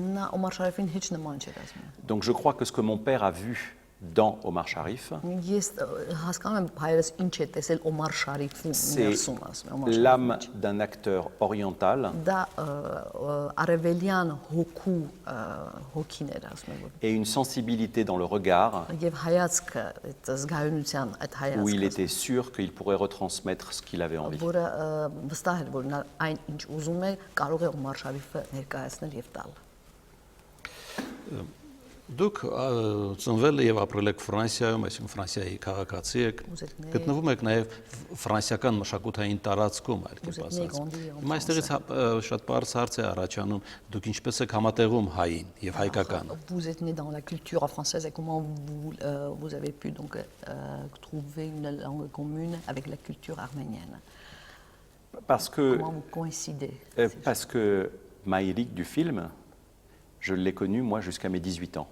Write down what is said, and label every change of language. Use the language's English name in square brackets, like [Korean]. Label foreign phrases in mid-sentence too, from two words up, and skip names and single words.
[French] Donc je crois que ce que mon père a vu dans Omar Sharif, c'est l'âme d'un acteur oriental et une sensibilité dans le regard où il était sûr qu'il pourrait retransmettre ce qu'il avait envie. [Armenian] Դուք ծնվել եւ ապրել եք Ֆրանսիայում, այսինքն Ֆրանսիայի քաղաքացի եք, գտնվում եք նաեւ ֆրանսիական մշակութային տարածքում, այլ կերպ ասած։ Հիմա այստեղից շատ բարձ հարց է առաջանում, դուք ինչպես եք համատեղում հային եւ հայկականը։ [French] Vous êtes né dans la culture française et comment vous avez pu donc trouver une langue commune avec la culture arménienne? Comment vous coïncidez? Parce que Maïlik du film, je l'ai connu moi jusqu'à mes 18 ans.